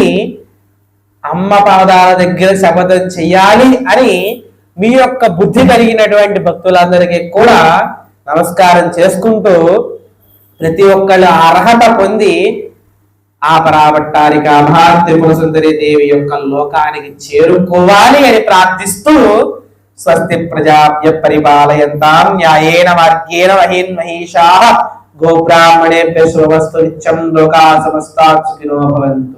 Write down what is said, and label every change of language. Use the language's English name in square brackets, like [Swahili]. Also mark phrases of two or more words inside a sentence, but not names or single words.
[Telugu] అమ్మ పాదాల దగ్గర శపథం చెయ్యాలి అని మీ యొక్క బుద్ధి కలిగినటువంటి భక్తులందరికీ కూడా నమస్కారం చేసుకుంటూ ప్రతి ఒక్కళ్ళు అర్హత పొంది ఆ పరాభట్టారిక మహాత్రిపుర సుందరి దేవి యొక్క లోకానికి చేరుకోవాలి అని ప్రార్థిస్తూ [Sanskrit] స్వస్తి ప్రజాభ్య పరిపాలయంతాం న్యాయేన మార్గేణ మహీన్ మహిషాః గోబ్రాహ్మణేభ్యः శుభమస్తు నిత్యం లోకాః సమస్తాః సుఖినో భవంతు.